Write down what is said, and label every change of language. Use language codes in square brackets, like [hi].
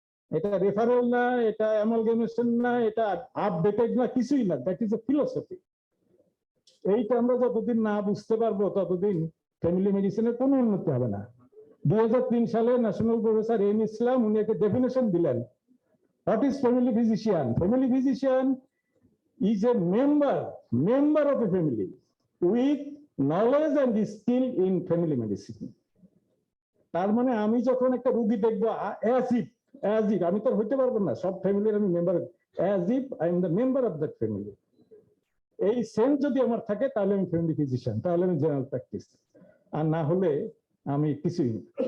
[bn] এটা রেফারেল না, এটা অ্যামালগামেশন না, এটা আপডেটেড না, কিছুই না, [en] That is a philosophy. [bn] এইটা আমরা যতদিন না বুঝতে পারবো ততদিন ফ্যামিলি মেডিসিনের কোনো উন্নতি হবে না। 2003 সালে ন্যাশনাল প্রফেসর এম ইসলাম উনি একটা ডেফিনেশন দিলেন, [en] What is family physician? Family physician is a member of a family with knowledge and skill in family medicine. [bn] তার মানে আমি যখন একটা রোগী দেখবো [en] as if [bn] আমি তো হইতে পারবো না সব ফ্যামিলির আমি member, [en] as if I am the member of that family, [bn] এই সেন্স যদি আমার থাকে তাহলে আমি ফ্যামিলি ফিজিশিয়ান, তাহলে আমি জেনারেল প্র্যাকটিস, আর না হলে আমি কিছুই না।